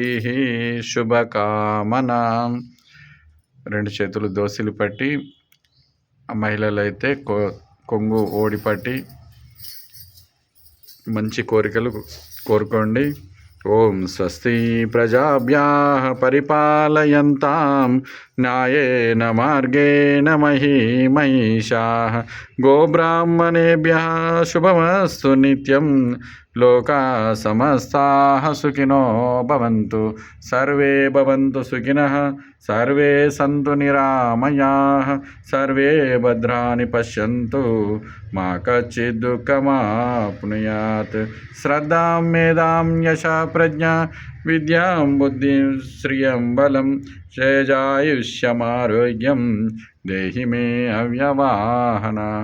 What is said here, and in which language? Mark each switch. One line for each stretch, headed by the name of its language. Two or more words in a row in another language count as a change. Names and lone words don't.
Telugu: శుభకామనా. రెండు చేతులు దోసిలు పట్టి, మహిళలైతే కొంగు ఓడి పట్టి మంచి కోరికలు కోరుకోండి.
Sanskrit: ఓం స్వస్తి ప్రజాభ్యాః పరిపాలయంతాం న్యాయేన మార్గేణ మహీమహిషాః. గోబ్రాహ్మణేభ్యः శుభమస్తు నిత్యం. లోకాः సమస్తాः సుఖినో భవంతు. సర్వే భవంతు సుఖినః. సర్వే సంతు నిరామయాః. సర్వే భద్రాణి పశ్యంతు. మా కచ్చిద్ దుఃఖమాప్నుయాత్. శ్రద్ధాం మేధాం యశా ప్రజ్ఞా విద్యాం బుద్ధిం శ్రియం బలం తేజాయుష్యమారోగ్యం దేహి మే అవ్యవాహన.